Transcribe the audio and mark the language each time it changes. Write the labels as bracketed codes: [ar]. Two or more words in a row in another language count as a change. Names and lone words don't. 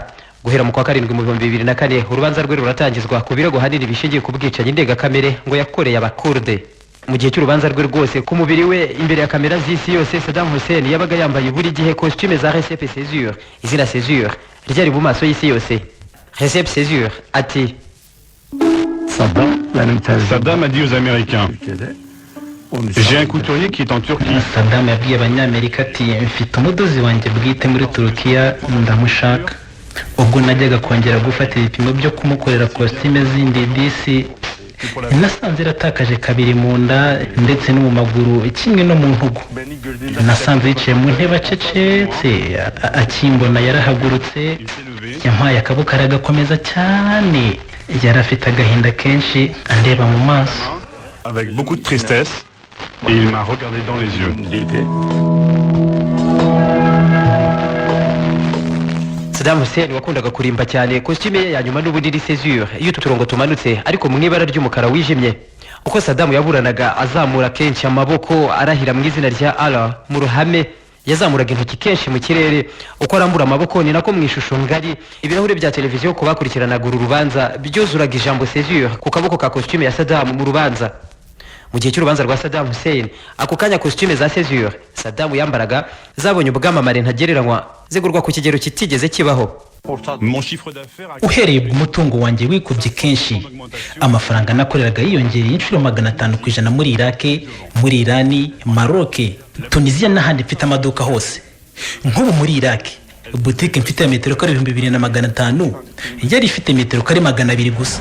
[rw] Guhera mu kwa 7 mu 2004 urubanza rwe ruratangizwa ku birego hanini bishingiye ku bwicanyi ndengakamere ngo yakoreye abakurde. Mu gihe cy'urubanza rwe rwose ku mubiri we imbere ya kamera z'isi yose Saddam Hussein yabaga yambaye buri gihe costume za Recep Sezer. Izina Sezer ryari mu maso y'isi yose. Recep Sezer ati [fr] Saddam a dit aux Américains, j'ai un couturier qui est en Turquie. [rw] Saddam yabwiye abanyamerika ati mfite umudozi wanjye bwite muri Turukiya ndamushaka. Ubwo najyaga kongera gufata ibipimo byo kumukorera costume zindi disi nasanze ratakaje kabiri mu nda ndetse no mu maguru kimwe no mu ntugu. Nasanze yicaye mu ntebe acecetse akimbona yarahagurutse yampaye akaboko aragakomeza cyane. Yari afite agahinda kenshi andeba mu maso. [fr] Avec beaucoup de tristesse, et il m'a regardé dans les yeux. [rw] Saddam Hussein wakundaga kurimba cyane costume ye ya nyuma n'ubunini Sezer iyo tuturongo tumanutse ariko mu ibara ry'umukara wijimye. Uko Saddam yaburanaga azamura kenshi amaboko arahira mu izina rya Allah mu ruhame yazamuraga intoki kenshi mu kirere. Uko arambura amaboko ni nako mu ishusho ngari ibirahure bya televiziyo ko bakurikiranaga uru rubanza byuzuraga ijambo Sezer ku kaboko ka costume ya Saddam mu rubanza. Mu gihe cy'urubanza rwa Saddam Hussein ako kanya costume za Sezer Saddam yambaraga zabonye ubwamamare ntagereranywa zigurwa ku kigero kitigeze kibaho. [fr] Mon chiffre d'affaires a [rw] uhereye ku mutungo wanjye wikubye kenshi, amafaranga nakoreraga yiyongereye inshuro 500% muri Iraq, muri Irani, Maroc, Tunisia n'ahandi mfite amaduka hose. Nk'ubu muri Iraq boutique mfite ya metero kare 2500 yari ifite metero kare 200 gusa.